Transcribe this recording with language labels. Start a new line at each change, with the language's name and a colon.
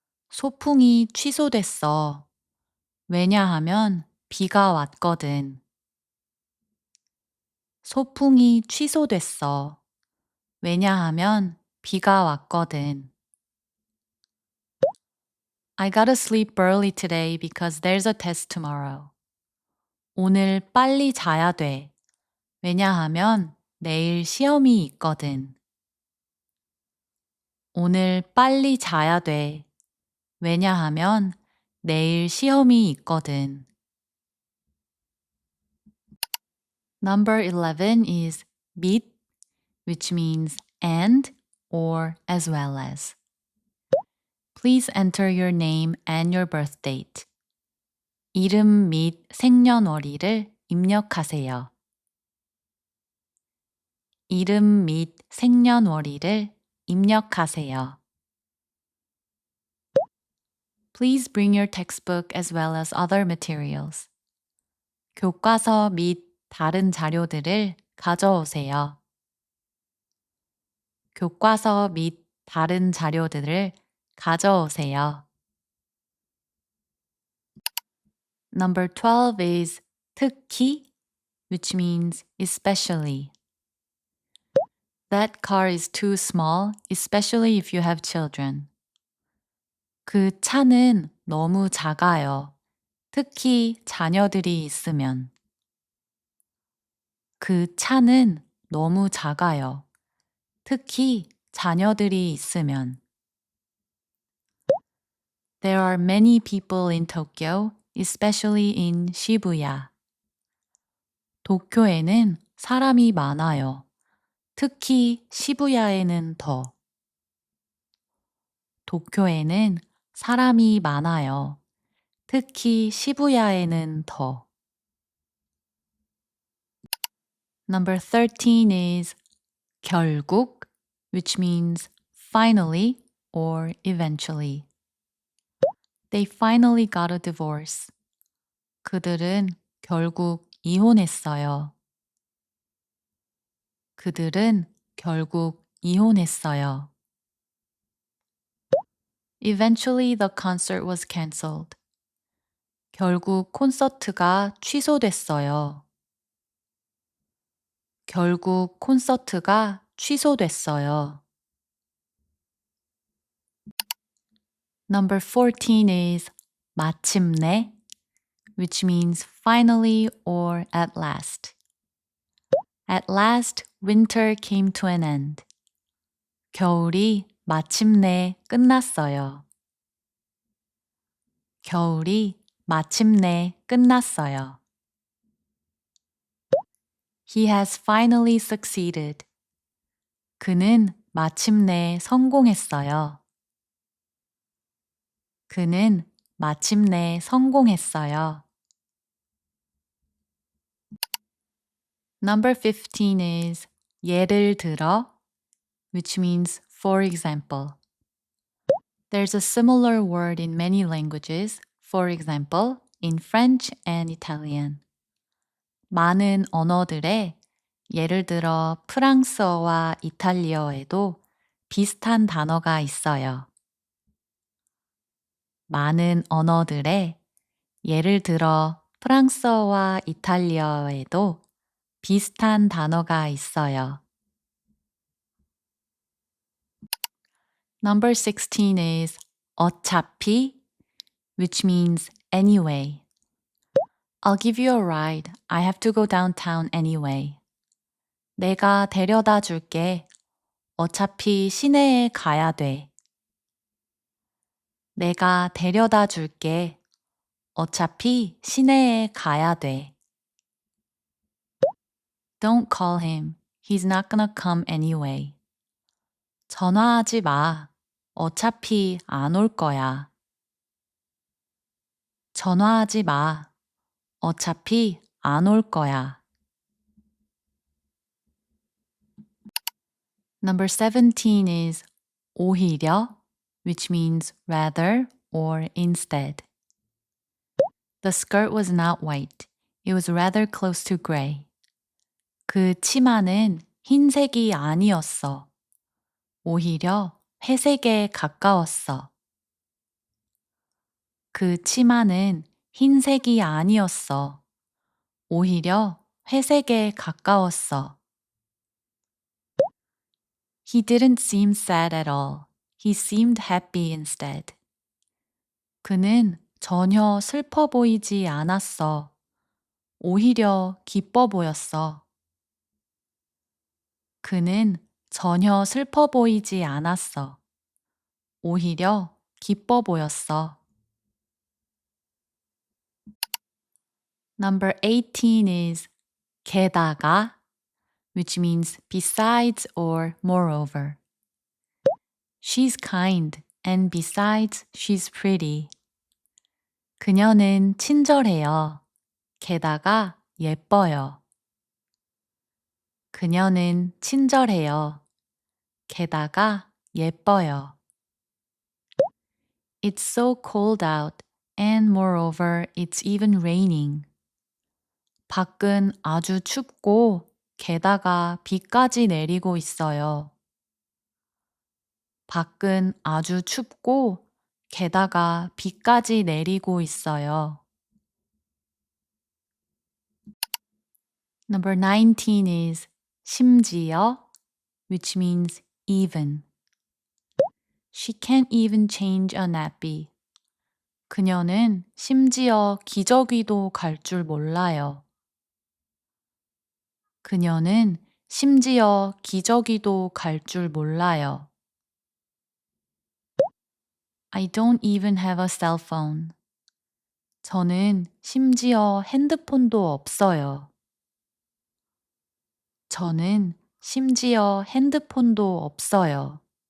Korean: 소풍이 취소됐어. 왜냐하면 비가 왔거든. 소풍이 취소됐어. 왜냐하면 비가 왔거든.
English: I gotta sleep early today because there's a test tomorrow.
Korean: 오늘 빨리 자야 돼. 왜냐하면 내일 시험이 있거든. 오늘 빨리 자야 돼. 왜냐하면 내일 시험이 있거든.
English: Number 11 is 및, which means and or as well as. Please enter your name and your birth date.
Korean: 이름 및 생년월일을 입력하세요. 이름 및 생년월일을 입력하세요.
English: Please bring your textbook as well as other materials.
Korean: 교과서 및 다른 자료들을 가져오세요. 교과서 및 다른 자료들을 가져오세요.
English: Number 12 is 특히, which means especially. That car is too small, especially if you have children.
Korean: 그 차는 너무 작아요. 특히 자녀들이 있으면. 그 차는 너무 작아요. 특히 자녀들이 있으면.
English: There are many people in Tokyo, especially in Shibuya.
Korean: 도쿄에는 사람이 많아요. 특히 시부야에는 더. 도쿄에는 사람이 많아요. 특히 시부야에는 더.
English: Number 13 is 결국, which means finally or eventually. They finally got a divorce.
Korean: 그들은 결국 이혼했어요. 그들은 결국 이혼했어요.
English: Eventually the concert was cancelled.
Korean: 결국 콘서트가 취소됐어요. 결국 콘서트가 취소됐어요.
English: Number 14 is 마침내, which means finally or at last. At last, winter came to an end.
Korean: 겨울이 마침내 끝났어요. 겨울이 마침내 끝났어요.
English: He has finally succeeded.
Korean: 그는 마침내 성공했어요. 그는 마침내 성공했어요.
English: Number 15 is 예를 들어, which means for example. There's a similar word in many languages, for example, in French and Italian.
Korean: 많은 언어들에 예를 들어 프랑스어와 이탈리어에도 비슷한 단어가 있어요. 많은 언어들에 예를 들어 프랑스어와 이탈리어에도 비슷한 단어가 있어요.
English: Number 16 is 어차피, which means anyway. I'll give you a ride. I have to go downtown anyway.
Korean: 내가 데려다 줄게. 어차피 시내에 가야 돼. 내가 데려다 줄게. 어차피 시내에 가야 돼.
English: Don't call him. He's not gonna come anyway.
Korean: 전화하지 마. 어차피 안 올 거야. 전화하지 마. 어차피 안 올 거야.
English: Number 17 is 오히려, which means rather or instead. The skirt was not white. It was rather close to gray.
Korean: 그 치마는 흰색이 아니었어. 오히려 회색에 가까웠어. 그 치마는 흰색이 아니었어. 오히려 회색에 가까웠어.
English: He didn't seem sad at all. He seemed happy instead.
Korean: 그는 전혀 슬퍼 보이지 않았어. 오히려 기뻐 보였어. 그는 전혀 슬퍼 보이지 않았어. 오히려 기뻐 보였어.
English: Number 18 is 게다가, which means besides or moreover. She's kind and besides she's pretty.
Korean: 그녀는 친절해요. 게다가 예뻐요. 그녀는 친절해요. 게다가 예뻐요.
English: It's so cold out and moreover it's even raining.
Korean: 밖은 아주 춥고 게다가 비까지 내리고 있어요. 밖은 아주 춥고 게다가 비까지 내리고 있어요.
English: Number 19 is 심지어, which means even. She can't even change a nappy.
Korean: 그녀는 심지어 기저귀도 갈 줄 몰라요. 그녀는 심지어 기저귀도 갈 줄 몰라요.
English: I don't even have a cell phone.
Korean: 저는 심지어 핸드폰도 없어요. 저는 심지어 핸드폰도 없어요.